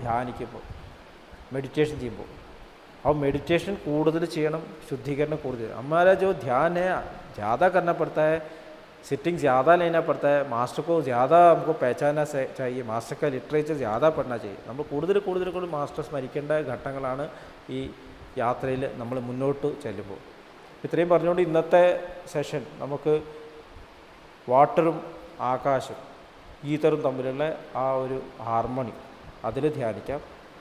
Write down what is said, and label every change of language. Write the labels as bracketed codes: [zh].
[ml] ധ്യാനിക്കുമ്പോൾ, മെഡിറ്റേഷൻ ചെയ്യുമ്പോൾ. अब मेडिटेशन കൂടുതൽ ചെയ്യണം, ശുദ്ധീകരണം കൂടുതൽ. [hi] हमारा जो ध्यान है ज़्यादा करना पड़ता है, सिटिंग ज़्यादा लेना पड़ता है, मास्टर को ज़्यादा हमको पहचानना चाहिए, मास्टर का लिटरेचर ज़्यादा पढ़ना चाहिए. [ml] നമ്മൾ കൂടുതൽ മാസ്റ്റർ സ്മരിക്കേണ്ട ഘട്ടങ്ങളാണ് ഈ യാത്രയിൽ നമ്മൾ മുന്നോട്ട് ചെല്ലുമ്പോൾ. ഇത്രയും പറഞ്ഞുകൊണ്ട് ഇന്നത്തെ സെഷൻ നമുക്ക് വാട്ടറും ആകാശം, ഈതറും തമ്മിലുള്ള ആ ഒരു ഹാർമണി അതിൽ ധ്യാനിക്കാം.